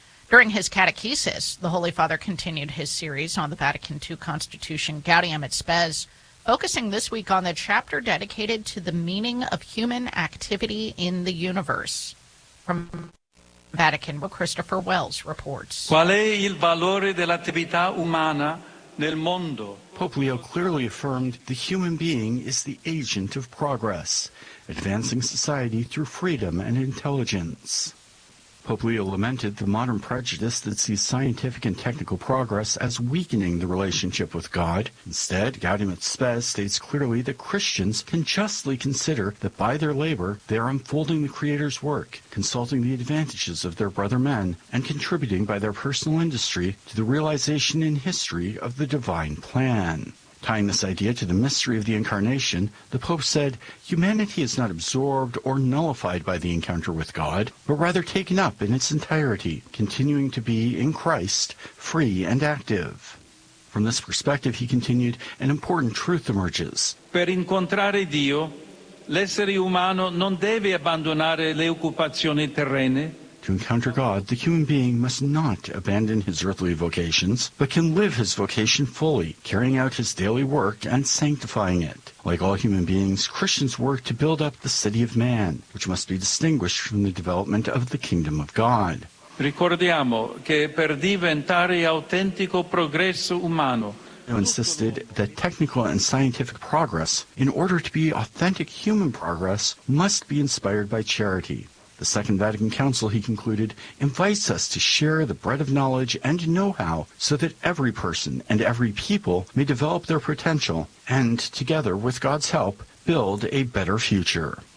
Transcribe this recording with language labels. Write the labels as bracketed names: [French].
[English] During his catechesis, the Holy Father continued his series on the Vatican II Constitution, Gaudium et Spes, focusing this week on the chapter dedicated to the meaning of human activity in the universe. From Vatican, where Christopher Wells reports. [Italian] Qual è il valore dell'attività umana nel mondo? [English] Pope Leo clearly affirmed the human being is the agent of progress, advancing society through freedom and intelligence. Pope Leo lamented the modern prejudice that sees scientific and technical progress as weakening the relationship with God. Instead, Gaudium et Spes states clearly that Christians can justly consider that by their labor, they are unfolding the Creator's work, consulting the advantages of their brother men, and contributing by their personal industry to the realization in history of the divine plan. Tying this idea to the mystery of the Incarnation, the Pope said, humanity is not absorbed or nullified by the encounter with God, but rather taken up in its entirety, continuing to be, in Christ, free and active. From this perspective, he continued, an important truth emerges. [Italian] Per incontrare Dio, l'essere umano non deve abbandonare le occupazioni terrene. [English] To encounter God, the human being must not abandon his earthly vocations, but can live his vocation fully, carrying out his daily work and sanctifying it. Like all human beings, Christians work to build up the city of man, which must be distinguished from the development of the kingdom of God. [Italian] Ricordiamo che per diventare autentico progresso umano, [English] Leo insisted that technical and scientific progress, in order to be authentic human progress, must be inspired by charity. The Second Vatican Council, he concluded, invites us to share the bread of knowledge and know-how so that every person and every people may develop their potential and, together with God's help, build a better future.